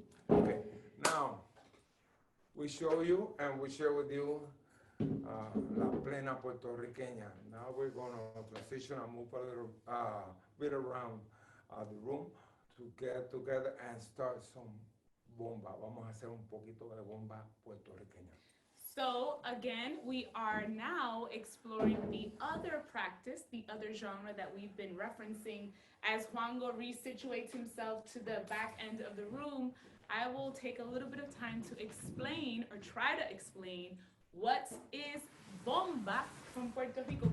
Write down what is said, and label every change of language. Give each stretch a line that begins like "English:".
English: Okay. Now, we show you and we share with you La Plena Puertorriqueña. Now we're going to transition and move a little bit around the room to get together and start some bomba.
Spanish: Vamos a hacer un poquito de bomba puertorriqueña.
English: So again, we are now exploring the other practice, the other genre that we've been referencing. As Juango resituates himself to the back end of the room, I will take a little bit of time to explain or try to explain what is bomba from Puerto Rico.